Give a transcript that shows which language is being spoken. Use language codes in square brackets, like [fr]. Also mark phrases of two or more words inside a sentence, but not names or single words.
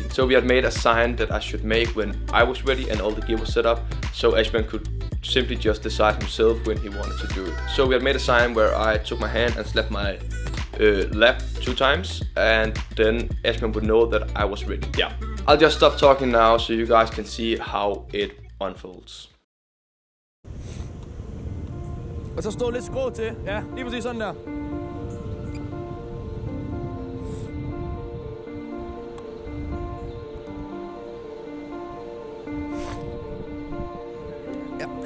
[en] So we had made a sign that I should make when I was ready and all the gear was set up, so Asbjørn could simply just decide himself when he wanted to do it. So we had made a sign where I took my hand and slapped my lap 2 times, and then Asbjørn would know that I was ready. Yeah. I'll just stop talking now so you guys can see how it unfolds. [da] Og så stå lidt skrå til. Ja, lige præcis sådan der. Ja.